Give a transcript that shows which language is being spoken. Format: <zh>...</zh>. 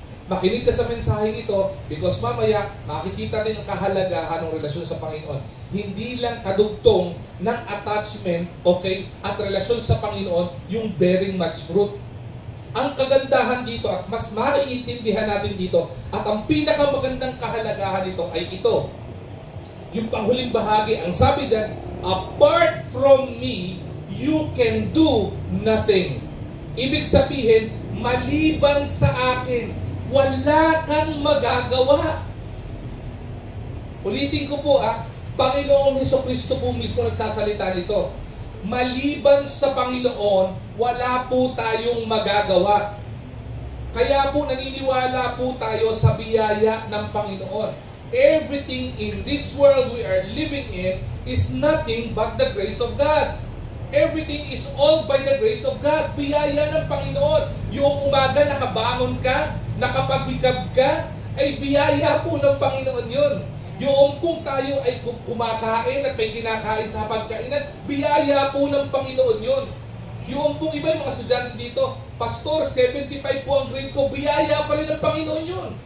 <tl>Makinig ka sa mensaheng ito because mamaya makikita natin ang kahalagahan ng relasyon sa Panginoon. Hindi lang kadugtong ng attachment, okay, at relasyon sa Panginoon yung</tl> <en>bearing much fruit.</en> <tl>Ang kagandahan dito at mas maiintindihan natin dito at ang pinakamagandang kahalagahan nito ay ito. Yung panghuling bahagi, ang sabi dyan,</tl> <en>apart from me, you can do nothing.</en> <tl>Ibig sabihin, maliban sa akin, wala kang magagawa. Ulitin ko po Panginoong Hesukristo po mismo nagsasalita nito. Maliban sa Panginoon, wala po tayong magagawa. Kaya po naniniwala po tayo sa biyaya ng Panginoon.</tl> <en>Everything in this world we are living in is nothing but the grace of God. Everything is all by the grace of God.</en> <tl>Biyaya ng Panginoon. Yung umaga nakabangon ka, nakapaghikab ka, ay biyaya po ng Panginoon yun. Yung kung tayo ay kumakain at may kinakain sa pagkainan, biyaya po ng Panginoon yun. Yung pong iba, yung mga estudyante dito, Pastor, 75 po ang grade ko, biyaya pa rin ng Panginoon yun.</tl>